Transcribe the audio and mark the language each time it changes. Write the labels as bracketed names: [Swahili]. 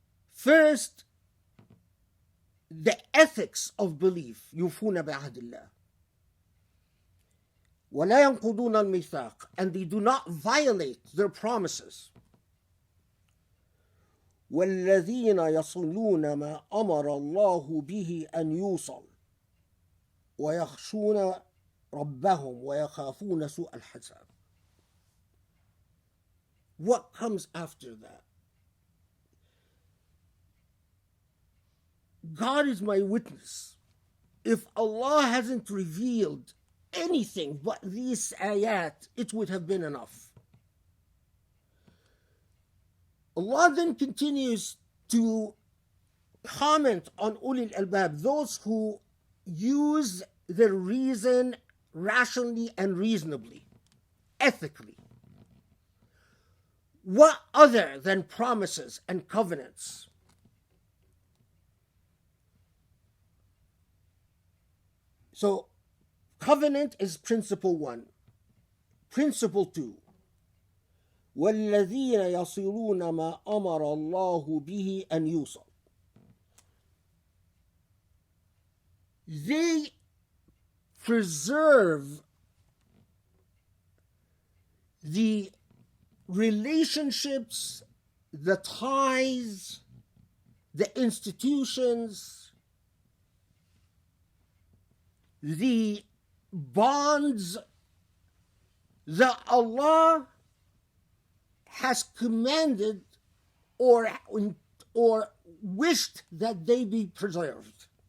[English] First, the ethics of belief. [Arabic] يوفون بعهد الله ولا ينقضون الميثاق, [English] and they do not violate their promises. [Arabic] والذين يصلون ما أمر الله به أن يوصل ويخشون ربهم ويخافون سوء الحساب. [English] What comes after that? God is my witness. If Allah hasn't revealed anything but these ayat, it would have been enough. Allah then continues to comment on ulil albab, those who use their reason rationally and reasonably, ethically. What other than promises and covenants? So, covenant is principle one. Principle two, [Arabic] وَالَّذِينَ يَصِلُونَ مَا أَمَرَ اللَّهُ بِهِ أَنْ يُوصَلَ. [English] They preserve the relationships, the ties, the institutions, the bonds that Allah has commanded or wished that they be preserved.